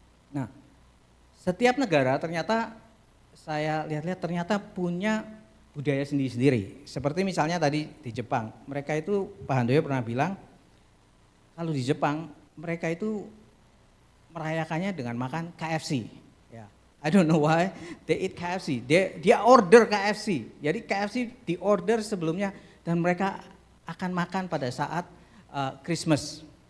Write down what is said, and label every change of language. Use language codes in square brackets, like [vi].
[id] Nah, setiap negara ternyata saya lihat-lihat ternyata punya budaya sendiri-sendiri. Seperti misalnya tadi di Jepang, mereka itu Pak Handoyo pernah bilang kalau di Jepang mereka itu merayakannya dengan makan KFC. [en] Ya, I don't know why they eat KFC. [id] Dia order KFC. Jadi KFC di order sebelumnya dan mereka akan makan pada saat Christmas.